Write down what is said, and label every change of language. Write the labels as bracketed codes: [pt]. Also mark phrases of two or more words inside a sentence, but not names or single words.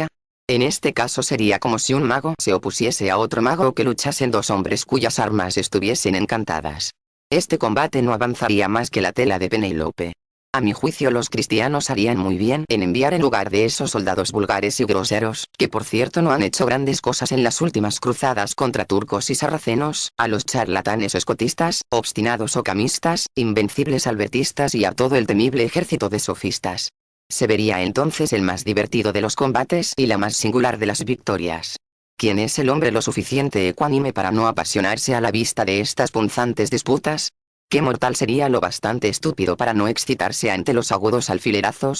[es] En este caso sería como si un mago se opusiese a otro mago o que luchasen dos hombres cuyas armas estuviesen encantadas. Este combate no avanzaría más que la tela de Penélope. A mi juicio los cristianos harían muy bien en enviar en lugar de esos soldados vulgares y groseros, que por cierto no han hecho grandes cosas en las últimas cruzadas contra turcos y sarracenos, a los charlatanes escotistas, obstinados ocamistas, invencibles albertistas y a todo el temible ejército de sofistas. Se vería entonces el más divertido de los combates y la más singular de las victorias. ¿Quién es el hombre lo suficiente ecuánime para no apasionarse a la vista de estas punzantes disputas? ¿Qué mortal sería lo bastante estúpido para no excitarse ante los agudos alfilerazos?